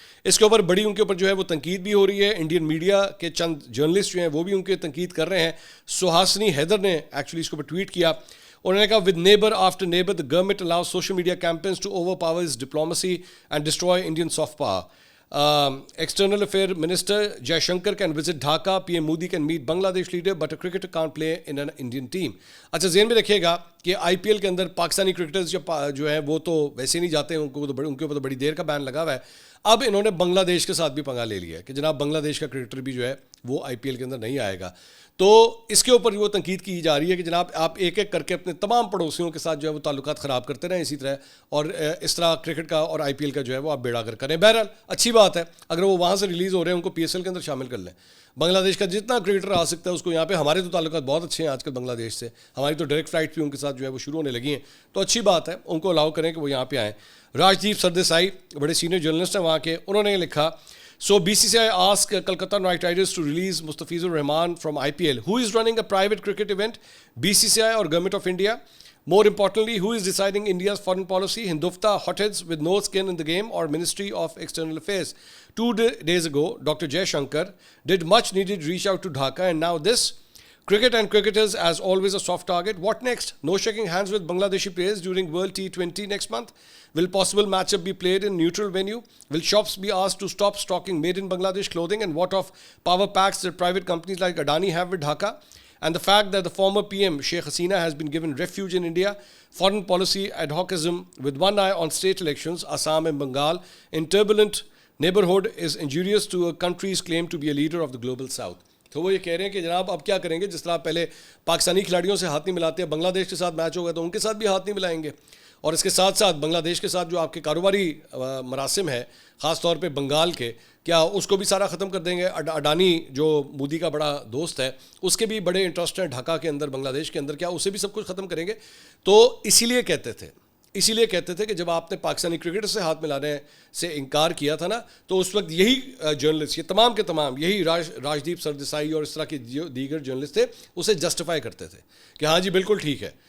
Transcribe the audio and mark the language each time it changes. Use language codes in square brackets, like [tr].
[ur] اس کے اوپر بڑی ان کے اوپر جو ہے وہ تنقید بھی ہو رہی ہے. انڈین میڈیا کے چند جرنلسٹ جو ہیں وہ بھی ان کے تنقید کر رہے ہیں. سہاسنی حیدر نے ایکچولی اس کے اوپر ٹویٹ کیا, انہوں نے کہا [en] With neighbour after neighbour the government allows social media campaigns to overpower its diplomacy and destroy Indian soft power. External Affairs Minister Jai Shankar can visit Dhaka, PM Modi can meet Bangladesh leader but a cricketer can't play in an Indian team. [ur] اچھا ذہن میں رکھیے گا کہ آئی P L کے اندر Pakistani cricketers جو ہیں وہ تو ویسے نہیں جاتے ہیں, ان کے اوپر تو بڑی دیر کا بین لگا ہوا ہے. اب انہوں نے بنگلہ دیش کے ساتھ بھی پنگا لے لیا ہے کہ جناب بنگلہ دیش کا کرکٹر بھی جو ہے وہ آئی پی ایل کے اندر نہیں آئے گا. تو اس کے اوپر وہ تنقید کی جا رہی ہے کہ جناب آپ ایک ایک کر کے اپنے تمام پڑوسیوں کے ساتھ جو ہے وہ تعلقات خراب کرتے رہیں اسی طرح, اور اس طرح کرکٹ کا اور آئی پی ایل کا جو ہے وہ آپ بیڑا گر کریں. بہرحال اچھی بات ہے, اگر وہ وہاں سے ریلیز ہو رہے ہیں ان کو پی ایس ایل کے اندر شامل کر لیں. بنگلہ دیش کا جتنا کرکٹر آ سکتا ہے اس کو یہاں پہ, ہمارے تو تعلقات بہت اچھے ہیں آج کل بنگلہ دیش سے, ہماری تو ڈائریکٹ فلائٹ بھی ان کے ساتھ جو ہے وہ شروع ہونے لگی ہیں, تو اچھی بات ہے, ان کو الاؤ کریں کہ وہ یہاں پہ آئیں. راجدیپ سردیسائی بڑے سینئر جرنلسٹ ہیں وہاں کے, انہوں نے لکھا, [en] So BCCI asked Kolkata Knight Riders to release Mustafizur Rahman from IPL. Who is running a private cricket event? BCCI or Government of India? More importantly, who is deciding India's foreign policy? Hindufta hotheads with no skin in the game or Ministry of External Affairs? 2 days ago, Dr. Jaishankar did much needed reach out to Dhaka, and now this. Cricket and cricketers as always a soft target. What next? No shaking hands with Bangladeshi players during World T20 next month? Will possible matchup be played in neutral venue? Will shops be asked to stop stocking made in Bangladesh clothing? And what of power packs that private companies like Adani have with Dhaka? And the fact that the former PM Sheikh Hasina has been given refuge in India, foreign policy ad hocism with one eye on state elections, Assam and Bengal, in turbulent neighborhood is injurious to a country's claim to be a leader of the global south. [ur] تو وہ یہ کہہ رہے ہیں کہ جناب اب کیا کریں گے, جس طرح پہلے پاکستانی کھلاڑیوں سے ہاتھ نہیں ملاتے ہیں, بنگلہ دیش کے ساتھ میچ ہوگا تو ان کے ساتھ بھی ہاتھ نہیں ملائیں گے. اور اس کے ساتھ ساتھ بنگلہ دیش کے ساتھ جو آپ کے کاروباری مراسم ہے خاص طور پہ بنگال کے, کیا اس کو بھی سارا ختم کر دیں گے؟ اڈانی جو مودی کا بڑا دوست ہے اس کے بھی بڑے انٹرسٹ ہیں ڈھاکہ کے اندر, بنگلہ دیش کے اندر, کیا اسے بھی سب کچھ ختم کریں گے؟ تو اسی لیے کہتے تھے کہ جب آپ نے پاکستانی کرکٹر سے ہاتھ ملانے سے انکار کیا تھا نا, تو اس وقت یہی جرنلسٹ, یہ تمام کے تمام یہی راجدیپ سردیسائی اور اس طرح کے جو دیگر جرنلسٹ تھے اسے جسٹیفائی کرتے تھے کہ ہاں جی بالکل ٹھیک ہے.